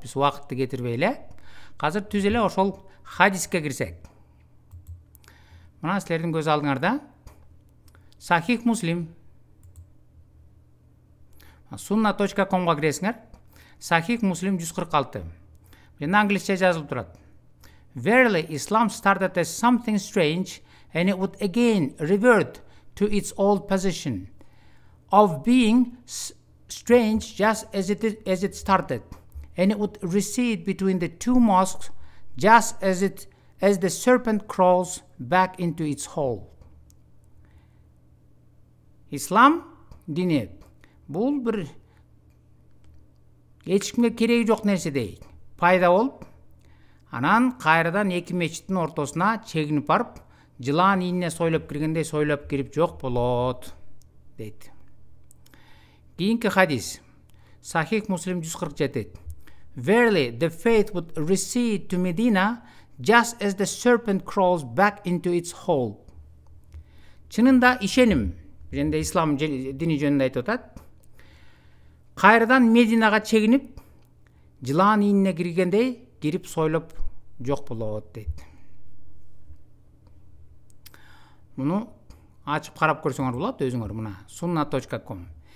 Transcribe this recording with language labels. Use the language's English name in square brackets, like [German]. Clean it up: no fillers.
[Kyrgyz] Биз убакытты кетирбей эле азыр түз эле ошол хадиске кирсек. Мына силердин көз алдыңарда Сахих Муслим sunna.com'га киресиңер. Сахих Муслим 146. Жана англисче жазылып турат. [English] Verily Islam started as something strange and it would again revert to its old position of being strange just as it started, and it would recede between the two mosques just as the serpent crawls back into its hole. [Kyrgyz] Ислам дини бул бир эч кимге кереги жок нерседей пайда болуп, анан кайрадан эки мечиттин ортосуна чегинип барып, жылаан ийине сойлоп киргендей сойлоп кирип жок болот дейт. Кийинки хадис Сахих Муслим 147. [English] Verily the faith would recede to Medina just as the serpent crawls back into its hole. [Kyrgyz] Чынында ишеним, жөнүндө ислам дини жөнүндө айтып атат. Кайрадан Мединага чегинип, жылаан ийине киргендей кирип сойлоп жок болот дейт. Муну ачып карап көрсөңөр болот өзүңөр, мына sunna.com.